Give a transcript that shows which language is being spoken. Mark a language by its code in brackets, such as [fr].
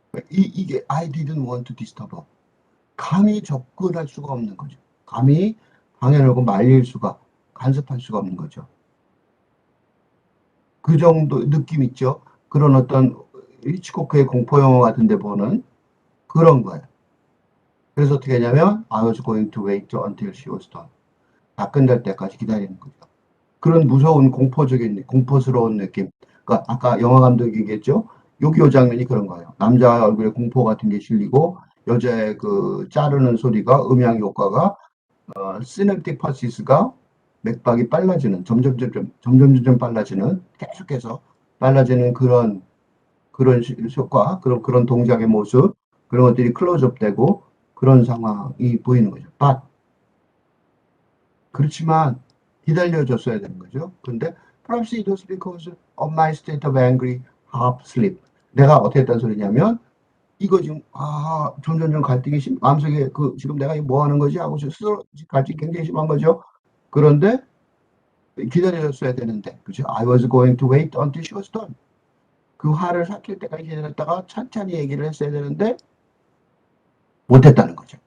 [en] 이게 I didn't want to disturb her. [ko] 감히 접근할 수가 없는 거죠. 감히 방해하고 간섭할 수가 없는 거죠. 그 정도 느낌 있죠. 그런 어떤 히치코크의 공포영화 같은 데 보는 그런 거예요. 그래서 어떻게 하냐면 [en] I was going to wait until she was done. [ko] 다 끝날 때까지 기다리는 거죠. 그런 무서운 공포스러운 느낌. 그러니까 아까 영화 감독이 얘기했죠. 요 장면이 그런 거예요. 남자 얼굴에 공포 같은 게 실리고 여자의 그 자르는 소리가 음향 효과가 시냅틱 퍼시스가 맥박이 빨라지는 점점 빨라지는 계속해서 빨라지는 그런 효과 그런 동작의 모습 그런 것들이 클로즈업 되고 그런 상황이 보이는 거죠. 그렇지만 기다려줬어야 되는 거죠. [en] 근데 perhaps it was because of my state of angry half sleep. [ko] 내가 어떻게 했다는 소리냐면 이거 지금 점점점 갈등이 마음속에 지금 내가 뭐 하는 거지 하고 스스로 갈등이 굉장히 심한 거죠. 그런데 기다려줬어야 되는데 그죠? [en] I was going to wait until she was done. [ko] 그 화를 삭힐 때까지 기다렸다가 천천히 얘기를 했어야 되는데 못했다는 거죠.